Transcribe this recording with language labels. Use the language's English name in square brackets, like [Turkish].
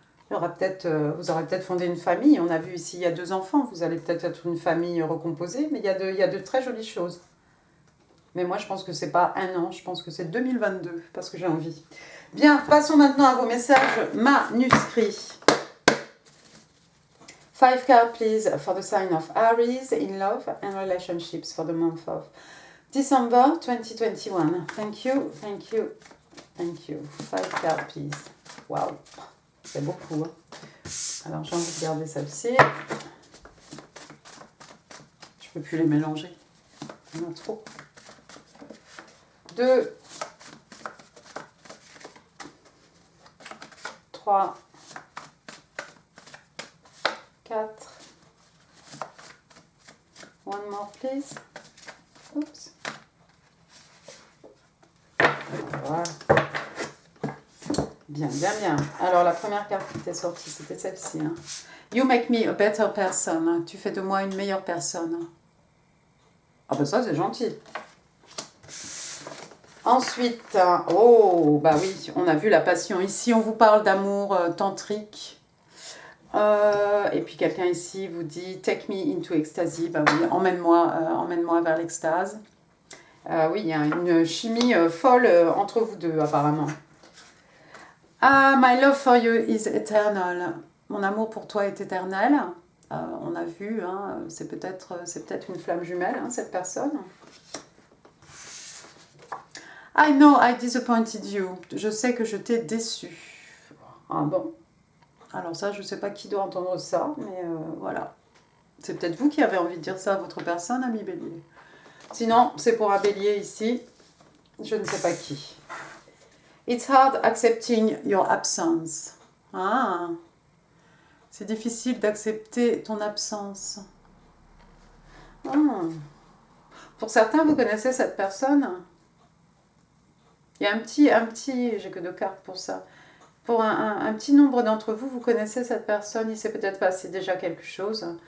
[French] Vous aurez peut-être fondé une famille. On a vu ici, il y a 2 enfants. Vous allez peut-être être une famille recomposée, mais il y a de très jolies choses. Mais moi, je pense que c'est pas un an, je pense que c'est 2022, parce que j'ai envie. Bien, passons maintenant à vos messages manuscrits. [English] 5 cards, please, for the sign of Aries in love and relationships for the month of December 2021. Thank you, thank you, thank you. 5 cards, please. [French] Wow, c'est beaucoup. Hein. Alors, j'ai envie de garder celle-ci. Je peux plus les mélanger. Il y en a trop. 2, 3, 4. [English] One more, please. Oups. [French] Voilà. Bien, bien, bien. Alors, la première carte qui était sortie, c'était celle-ci. Hein. [English] You make me a better person. [French] Tu fais de moi une meilleure personne. Ah ben ça, c'est gentil. Ensuite, oh, bah oui, on a vu la passion. Ici, on vous parle d'amour tantrique. Et puis quelqu'un ici vous dit « [English] Take me into ecstasy ». [French] Bah oui, emmène-moi vers l'extase. Oui, il y a une chimie folle entre vous deux, apparemment. [English] Ah, my love for you is eternal. [French] Mon amour pour toi est éternel. On a vu, hein, c'est peut-être une flamme jumelle, hein, cette personne. [English] I know I disappointed you. [French] Je sais que je t'ai déçu. Ah bon. Alors ça, je ne sais pas qui doit entendre ça, mais voilà. C'est peut-être vous qui avez envie de dire ça à votre personne, ami Bélier. Sinon, c'est pour un Bélier ici. Je ne sais pas qui. [English] It's hard accepting your absence. [French] Ah, c'est difficile d'accepter ton absence. Ah. Pour certains, vous connaissez cette personne. Il y a un petit, j'ai que 2 cartes pour ça. Pour un petit nombre d'entre vous, vous connaissez cette personne, il s'est peut-être passé déjà quelque chose.